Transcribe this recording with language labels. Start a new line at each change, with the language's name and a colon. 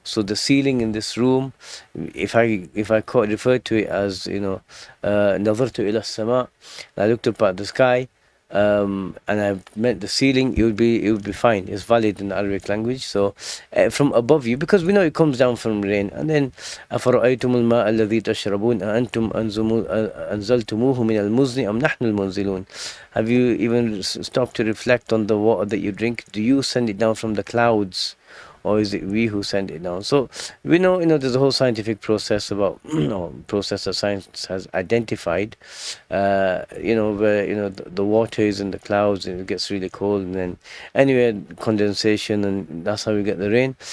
English: So the ceiling in this room, if I refer to it as,
Arabic: نظرت إلى السماء,
English: I looked up at the sky, and I meant the ceiling, it would be fine. It's valid in the Arabic language. So from above you, because we know it comes down from rain.
Arabic: And then أفرأيتم الماء الذي تشربون أأنتم أنزلتموه من المزن أم نحن المنزلون.
English: Have you even stopped to reflect on the water that you drink? Do you send it down from the clouds, or is it we who send it down? So we know, there's a whole scientific process about, process that science has identified, where, the water is in the clouds and it gets really cold, and then anyway, condensation, and that's how we get the rain.